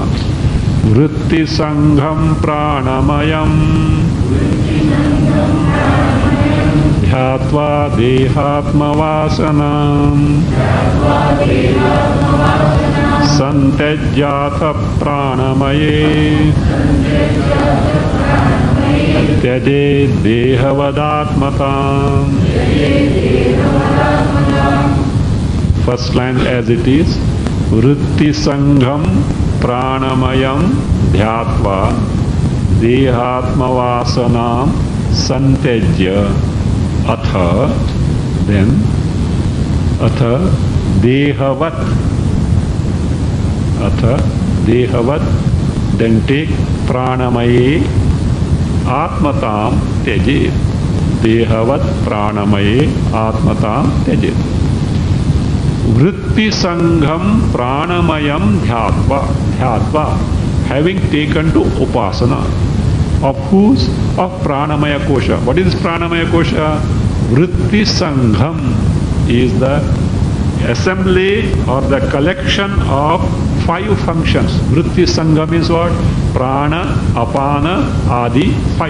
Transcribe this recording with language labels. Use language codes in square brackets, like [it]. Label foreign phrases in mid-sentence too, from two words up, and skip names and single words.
[sa] वृत्ति सङ्घं प्राणमयं ध्यात्वा देहात्म वासनां सन्तेज्जथ प्राणमये त्यजे देहवदात्मताम्. [en] First line as it is. [sa] वृत्ति सङ्घं प्राणमयं ध्यात्वा देहात्म वासनां सन्त्यज्य अथ, then अथ देहवत्, [en] then take [sa] प्राणमये आत्मतां त्यजे. देहवत् प्राणमये आत्मतां त्यजे. वृत्ति सङ्घं प्राणमयं ध्यात्वा, [en] having taken to Upasana. Of whose? Of [sa] प्राणमय कोश. [en] What is [sa] प्राणमय कोश? वृत्ति सङ्घम् [en] is the assembly or the collection of 5 functions. [sa] वृत्ति सङ्घम् [en] is what? [sa] प्राण, अपान, आदि, 5.